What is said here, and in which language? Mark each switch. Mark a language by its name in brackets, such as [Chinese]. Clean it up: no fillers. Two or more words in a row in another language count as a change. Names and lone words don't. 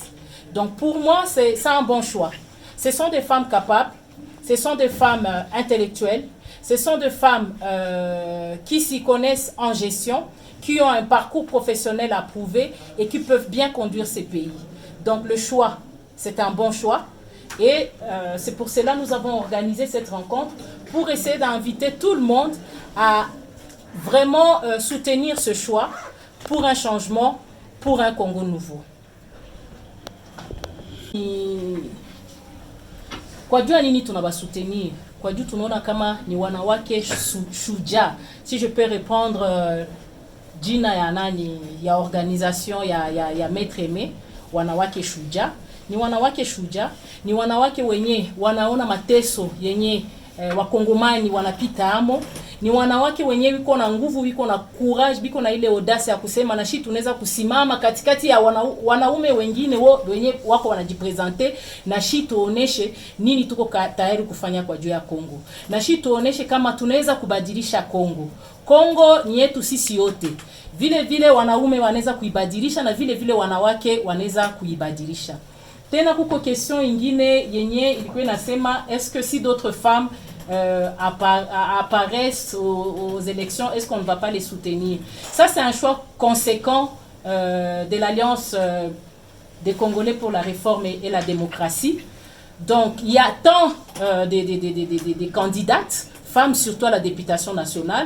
[French] Donc pour moi, c'est un bon choix. Ce sont des femmes capables, ce sont des femmes intellectuelles, ce sont des femmes qui s'y connaissent en gestion, qui ont un parcours professionnel à prouver et qui peuvent bien conduire ces pays. Donc le choix, c'est un bon choix. Et c'est pour cela que nous avons organisé cette rencontre pour essayer d'inviter tout le monde à vraiment soutenir ce choix pour un changement, pour un Congo nouveau. [Swahili] Kwa jua nini tunabasoutenir? Kwa jua tunaona kama ni wanawake shujaa. [French] Si je peux répondre [Swahili] jina ya nani ya [French] organisation ya Maître Aimé, [Swahili] wanawake shujaa. Ni wanawake shujaa, ni wanawake wenye wanaona mateso yenye wakongomani wanapita amo. Ni wanawake wenye wiko na nguvu, wiko na courage, wiko na ile audace ya kusema na shi tunaweza kusimama katikati ya wanaume wengine wenye wako wanajipresente na shi tuoneshe nini tuko tayari kufanya kwa juu ya Kongo. Na shi tuoneshe kama tunaweza kubadilisha Kongo. Kongo ni yetu sisi yote. Vile vile wanaume wanaweza kuibadilisha na vile vile wanawake wanaweza kuibadilisha. Tena kuko question ingine yenye ilikuwa inasema [French] est-ce que si d'autres femmes apparaissent aux élections, est-ce qu'on ne va pas les soutenir? Ça, c'est un choix conséquent de l'Alliance des Congolais pour la réforme et la démocratie. Donc, il y a tant des candidates, femmes surtout à la députation nationale.